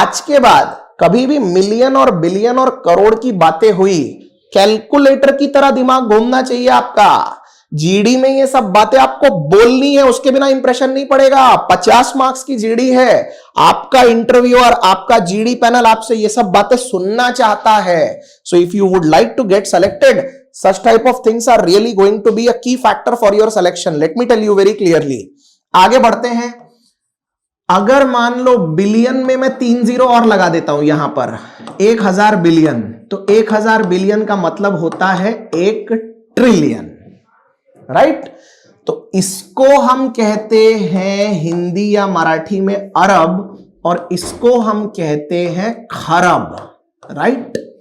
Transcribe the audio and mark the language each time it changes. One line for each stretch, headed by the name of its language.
Hindi: आज के बाद कभी भी मिलियन और बिलियन और करोड़ की बातें हुई, कैलकुलेटर की तरह दिमाग घूमना चाहिए आपका। जीडी में ये सब बातें आपको बोलनी है, उसके बिना इंप्रेशन नहीं पड़ेगा। 50 मार्क्स की जीडी है, आपका इंटरव्यूअर, आपका जीडी पैनल आपसे ये सब बातें सुनना चाहता है।
English: So if you would like to get selected, such type of things are really going to be a key factor for your selection. Let me tell you very clearly.
Hindi: आगे बढ़ते हैं। अगर मान लो बिलियन में मैं 3 जीरो और लगा देता हूं यहां पर, 1000 बिलियन, तो 1000 बिलियन का मतलब होता है 1 ट्रिलियन, राइट? तो इसको हम कहते हैं हिंदी या मराठी में अरब, और इसको हम कहते हैं खरब, राइट?